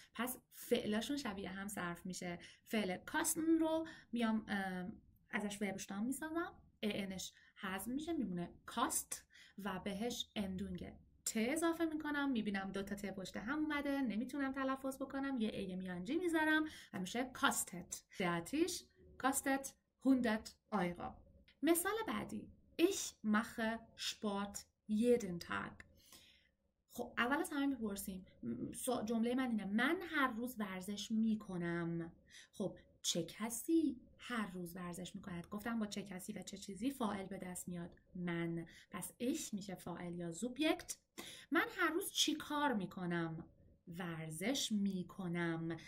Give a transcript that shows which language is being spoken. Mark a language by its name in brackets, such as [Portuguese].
[Persian] پس فعلاشون شبیه هم صرف میشه. فعل کاستن رو میام ازش وربشتام میسازم، انش حذف میشه، میمونه کاست و بهش اندونگ ت ت اضافه میکنم، میبینم 2 تا ت پشت هم اومده، نمیتونم تلفظ بکنم، یه ای میانجی میذارم و میشه کاستت. [German] آتیش کاستت 100 Euro. [Persian] مثال بعدی. [German] Ich mache Sport jeden Tag. [Persian] خب اول از همه میپرسیم جمله من اینه من هر روز ورزش میکنم. خب چه کسی هر روز ورزش میکند؟ گفتم با چه کسی و چه چیزی فاعل به دست میاد؟ من. پس ich میشه فاعل یا سوبجکت. من هر روز چی کار میکنم؟ ورزش میکنم.